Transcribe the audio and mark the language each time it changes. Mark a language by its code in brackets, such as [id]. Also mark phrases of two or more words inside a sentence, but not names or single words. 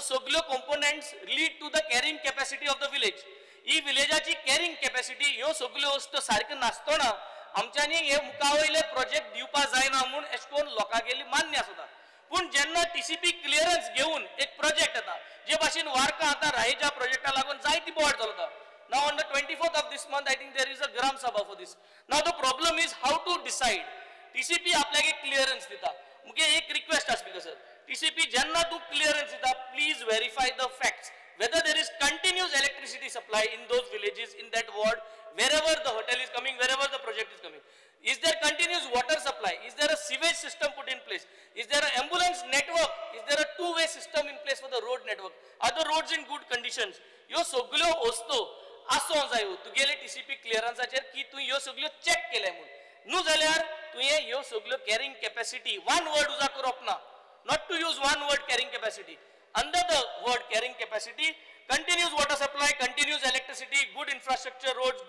[kok] सगळ्यो कंपोनेंट्स [en] lead to the carrying capacity of the village [kok] ही विलेजाची [en] कॅरिंग कॅपॅसिटी [kok] ह्यो सगळ्यो वस्तू सारके नासतना आमच्यांनी हे मुखावयले प्रोजेक्ट दिवपा जायना म्हूण अशें करून लोकांगेली मान्य आसता पूण जेन्ना TCP क्लियरन्स घेवन एक प्रोजेक्ट येता जे भाशेन वार्का आतां राहेच्या प्रोजेक्टा लागून जायती बोवाळ चलता [en] Now on the 24th of this month, I think there is a Gram Sabha for this. Now the problem is how to decide. [kok] TCP आपल्याक एक clearance दिता. मुगे एक request आसा [en] speaker sir. [kok] TCP जेन्ना तू clearance दिता, [en] please verify the facts. Whether there is continuous electricity supply in those villages, in that ward, wherever the hotel is coming, wherever the project is coming. Is there continuous water supply? Is there a sewage system put in place? Is there an ambulance network? Is there a two-way system in place for the road network? Are the roads in good conditions? [kok] ह्यो सगळ्यो वस्तू आसो जाय तुगेले TCP क्लियरन्साचेर की तू ह्यो सगळ्यो चेक केले म्हणून न्हू जाल्यार तुवें ह्यो सगळ्यो [en] carrying capacity one word [kok] उजा करप ना [en] not to use one word carrying capacity under the word carrying capacity continuous water supply, continuous electricity, good infrastructure, roads, good